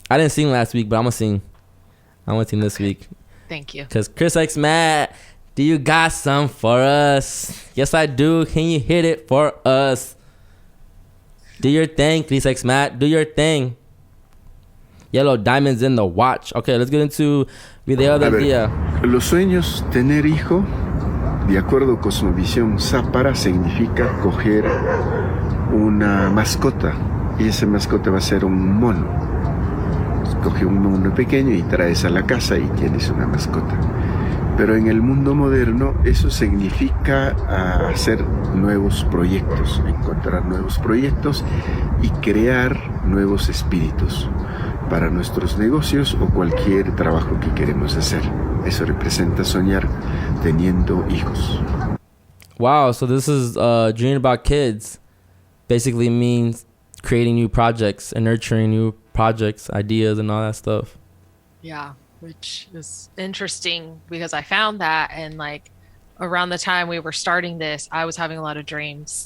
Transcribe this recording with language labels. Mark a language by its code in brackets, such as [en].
[en] I didn't sing last week, but I'm going to sing. I'm going to sing this week. Thank you. Because Chris X Matt, do you got some for us? Yes, I do. Can you hit it for us? Do your thing, Chris X Matt. Do your thing. Yellow diamonds in the watch. Okay, let's get into Video del Dia. [es] Los sueños, tener hijo, de acuerdo a Cosmovisión Zápara, significa coger una mascota. Y esa mascota va a ser un mono. Coge un mono pequeño y traes a la casa y tienes una mascota. Pero en el mundo moderno eso significa hacer nuevos proyectos, encontrar nuevos proyectos y crear nuevos espíritus para nuestros negocios o cualquier trabajo que queremos hacer. Eso representa soñar teniendo hijos. [en] Wow, so this is dreaming about kids. Basically means creating new projects and nurturing new projects, ideas, and all that stuff. Yeah, which is interesting because I found that, and like around the time we were starting this, I was having a lot of dreams.